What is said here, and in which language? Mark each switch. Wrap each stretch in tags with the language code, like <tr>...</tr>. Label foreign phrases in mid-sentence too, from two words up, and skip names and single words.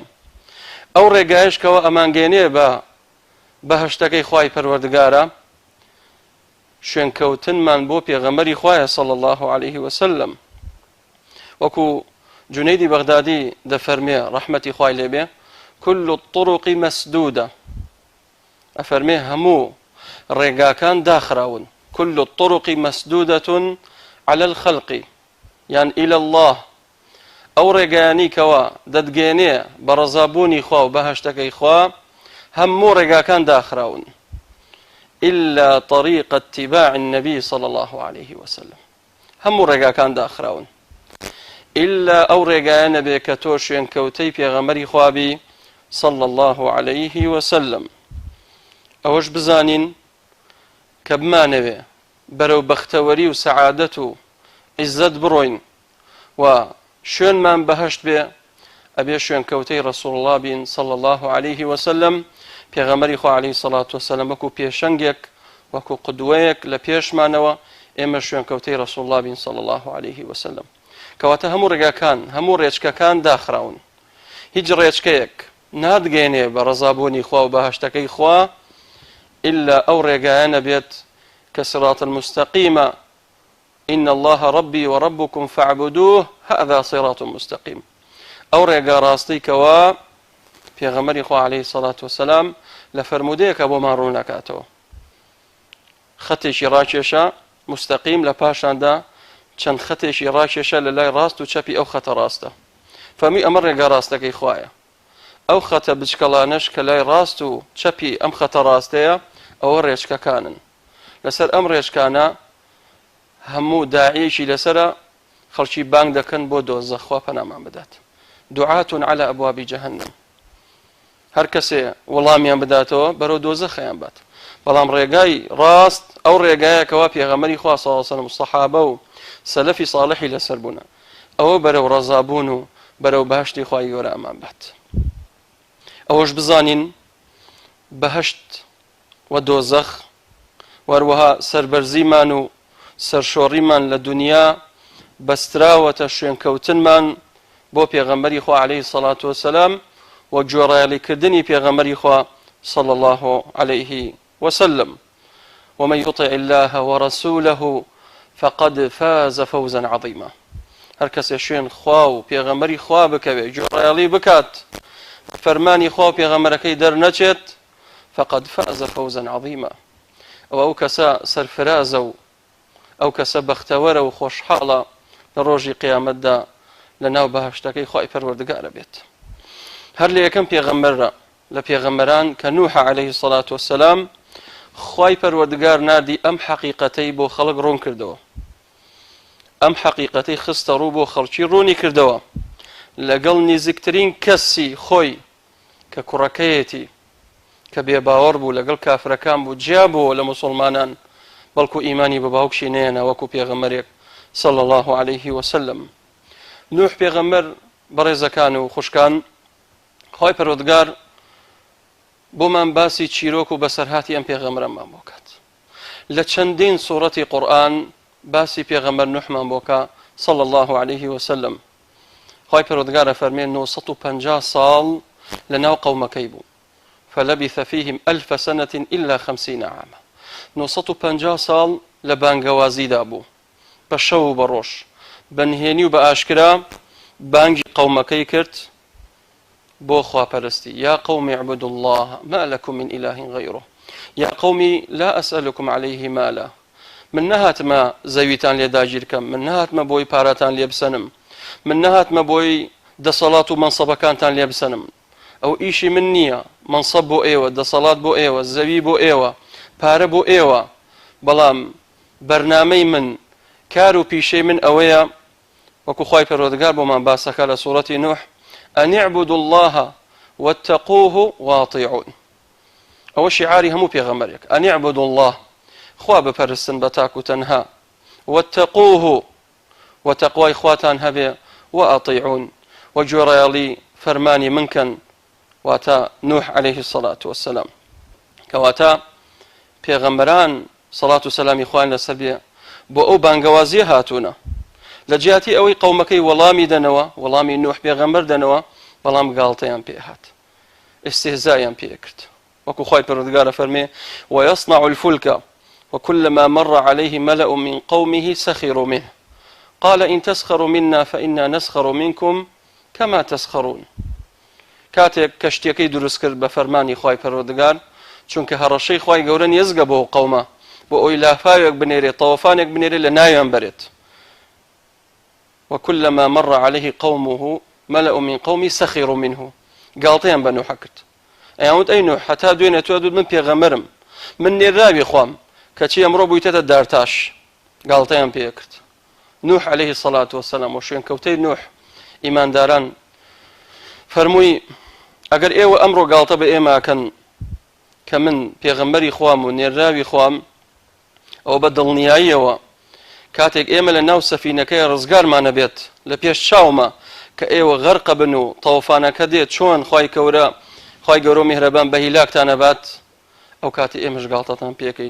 <ckb>ئەو ڕێگایش کەەوە ئەمانگەێنێ بە بەهەشتەکەی خوای پەروەردگارە شوێنکەوتنمان بۆ پێغەمبەری خوایە</ckb> <ar>صلی الله عليه وسلم.</ar> <ckb>وەکو جونەیدی بەغدادی دەفەرمێ ڕەحمەتی خوای لێبێ</ckb> <ar>كل الطرق مسدودة</ar> <ckb>ئەفەرمێ هەموو ڕێگاکان داخراون.</ckb> <ar>كل الطرق مسدودة على الخلق يعني إلى الله</ar> <ckb>ئەو ڕێگایانی کەوە دەتگەێنێ بە ڕەزابوونی خوا و بەهەشتەکەی خوا هەموو ڕێگاکان داخراون</ckb> <ar>إلا طريق اتباع النبي صلى الله عليه وسلم.</ar> <ckb>هەموو ڕێگاکان داخراون إلا ئەو ڕێگایانە بێ کە تۆ شوێنکەوتەی پێغەمبەری خوابی</ckb> <ar>صلى الله عليه وسلم.</ar> <ckb>ئەوەش بزانین کە بمانەوێ بەرەو بەختەوەری و سەعادەت و عیزەت بڕۆین و شوێنمان بەهەشت بێ ئەبێ شوێنکەوتەی ڕەسوڵ الله بین</ckb> <ar>صلى الله عليه وسلم.</ar> <ckb>پێغەمبەری خوا</ckb> <ar>عەلەیهی سەڵات وسەلام</ar> <ckb>وەکو پێشەنگێک وەکو قودوەیەک لە پێشمانەوە ئێمە شوێنکەوتەی ڕەسوڵ الله بین</ckb> <ar>صلى الله عليه وسلم.</ar> <ckb>کەواتە هەموو ڕێگاکان هەموو ڕێچکەکان داخراون. هیچ ڕێچکەیەک نادگەێنێ بە ڕەزابوونی خوا و بەهەشتەکەی خوا إلا ئەو ڕێگایانە بێت کە</ckb> <ar>صراط المستقيمة إن الله ربي وربكم فاعبدوه هذا صراط مستقيم.</ar> <ckb>ئەو ڕێگا ڕاستی کەوا پێغەمبەری خوا</ckb> <ar>عەلەیهی سەڵات وسەلام</ar> <ckb>لە فەرمودەیەکە بۆمان ڕوو نەکاتەوە. خەتێکی ڕاکێشە مستەقیم لە پاشاندا چەند خەتێکی ڕاکێشە لە لای ڕاست و چەپی ئەو خەتە ڕاستە. فەرمی ئەمە ڕێگا ڕاستەکەی خوایە. ئەو خەتە بچکەڵانەش کە لای ڕاست و چەپی ئەم خەتە ڕاستەیە ئەوە ڕێچکەکانن. لەسەر ئەم ڕێچکانە هەموو داعیەکی لەسرە خەڵکی بانگ دەکەن بۆ دۆزەخ خوا پەنامان بدات.</ckb> <ar>دعاة على أبواب جهنم.</ar> <ckb>هەر کەسێ وەڵامیان بداتەوە بەرەو دۆزەخیان بات. بەڵام ڕێگای ڕاست ئەو ڕێگایەکەوە پێغەمبەری خوا</ckb> <ar>صلی الله علیه وسلم</ar> <ckb>و سەحابە و سەلەفی صالحی لەسەر بوون. ئەوە بەرەو ڕەزابوون و بەرەو بەهەشتی خوای گەورە ئەمان بات. ئەوەش بزانین بەهەشت و دۆزەخ وەروەها سەربەرزیمان و سەرشۆڕیمان لە دنیا بەستراوەتە شوێنکەوتنمان بۆ پێغەمبەری خوا</ckb> <ar>عەلەیهی سەڵات وسەلام</ar> <ckb>و گوێڕایەڵیکردنی پێغەمبەری خوا</ckb> <ar>صلى الله عليه وسلم. ومن يطع الله ورسوله فقد فاز فوزا عظيما.</ar> <ckb>هەر کەسێ شوێن خوا و پێغەمبەری خوا بکەوێ گوێڕایەڵی بکات فەرمانی خوا و پێغەمبەرەکەی دەرنەچێت</ckb> <ar>فقد فاز فوزا عظيما.</ar> <ckb>ئەو کەسە سەرفرازە و ئەو کەسە بەختەوەرە و خۆشحاڵە لە ڕۆژی قیامەتدا لە ناو بەهەشتەکەی خوای پەروەردگارە بێت. هەر لە یەکەم پێغەمبەرە لە پێغەمبەران کە نوح</ckb> <ar>عەلەیهی سەڵات وسەلام</ar> <ckb>خوای پەروەردگار نادی ئەم حەقیقەتەی بۆ خەڵک ڕوون کردەوە. ئەم حەقیقەتەی خستە ڕوو بۆ خەڵکی ڕوونی کردەوە لەگەڵ نزیکترین کەسی خۆی کە کوڕەکەیەتی کە بێباوەڕ بوو لەگەڵ کافرەکان بوو جیا بووە لە موسڵمانان بەڵکو ئیمانی بە باوکشی نێنە وەکو پێغەمبەرێک</ckb> <ar>صلى الله عليه وسلم.</ar> <ckb>نوح پێغەمبەر بەڕێزەکان و خوشکان خوای پەروەردگار بۆمان باسی چیرۆک و بەسەرهاتی ئەم پێغەمبەرمان بۆ کات. لە چەندین سوورەتی قورئان باسی پێغەمبەر نوحمان بۆکە</ckb> <ar>صلى الله عليه وسلم.</ar> <ckb>خوای پەروەردگار فەرمێ 950 ساڵ لەناو قەومەکەی بوو.</ckb> <ar>فلبث فيهم 1000 سنة إلا 50 عاما.</ar> <ckb>950 ساڵ لە بانگەوازیدا بوو بە شەو و بە ڕۆژ بەنهێنی و بە ئاشکرا بانگی قەومەکەی کرد بۆ خواپەرستی.</ckb> <ar>یا قومی اعبدوا الله ما لكم من إله غيره یا قومی لا أسألكم عليه مالا.</ar> <ckb>من نهاتمە زەویتان لێ داگیر کەم، من نهاتمە بۆی پارەتان لێ بسەنم، من نهاتمە بۆی دەسەڵات و مەنسەبەکانتان لێ بسەنم. ئەو ئیشی من نییە، منصب بۆ ئێوە، دەسەڵات بۆ ئێوە، زەوی بۆ ئێوە، پارە بۆ ئێوە، بەڵام بەرنامەی من، کار و پیشەی من ئەوەیە وەکو خوای پەروەردگار بۆمان باسەکە لە سوورەتی نوح</ckb> <ar>ئەن اعبدوا الله واتقوه واطیعون.</ar> <ckb>ئەوە شیعاری هەموو پێغەمبەرێک،</ckb> <ar>ئەن اعبدوا الله،</ar> <ckb>خوا بپەرستن بە تاک و تەنها، واتقوه، وتەقوای خواتان هەبێ، وأطيعون، وجوڕیاڵی فەرمانی منکەن، واتە نوح</ckb> <ar>عليه الصلاة والسلام،</ar> <ckb>کەواتە پێغەمبەران سەڵات و سەلامی خوان لەسەر بێ بۆ ئەو بانگەوازیە هاتوونە، لە جیاتی ئەوەی قەومەکەی وەڵامی دەنەوە، وەڵامی نوح پێغەمبەر دەنەوە، بەڵام گاڵتەیان پێ هات، استهزایان پێ کرد. وەکو خوای پەروەردگارە فەرمێ</ckb> <ar>ويصنع الفلك وكلما مر عليه ملأ من قومه سخروا منه قال إن تسخروا منا فإنا نسخر منكم كما تسخرون.</ar> <ckb>کاتێک کەشتیەکەی دروست کرد بە فەرمانی خوای پەروەردگار، چونکە هەڕەشەی خوای گەورە نیێزگە بۆ قەومە، بۆ ئەوی لافاوێک بنێرێت، تەوەفانێک بنێرێت لە ناویان بەرێت.</ckb> <ar>وكلما مر عليه قومه ملأ من قومه سخروا منه،</ar> <ckb>گاڵتەیان بە نوح کرد. ئەیانوت ئەی نوح، هەتا دوێنێ تۆ دوت من پێغەمبەرم، من نێراوی خوام، کەچی ئەمڕۆ بوویتەتە دارتاش. گاڵتەیان پێ کرد. نوح</ckb> <ar>عليه الصلاة والسلام</ar> <ckb>و شوێنکەوتەی نوح ئیمانداران فەرمووی ئەگەر ئێوە ئەمڕۆ گاڵتە بە ئێماکەن کە من پێغەمبەری خوام و نێراوی خوام، ئەو بە دڵنیاییەوە کاتێک ئێمە لە ناو سەفینەکەی ڕزگارمانە بێت لە پێش چاومە کە ئێوە غەرقە بن و تەوەفانەکە دێت، چۆن خوای گەورە میهرەبان بە هیلاکتانە بات، ئەو کاتی ئێمەش گاڵتەتان پێکەین.</ckb>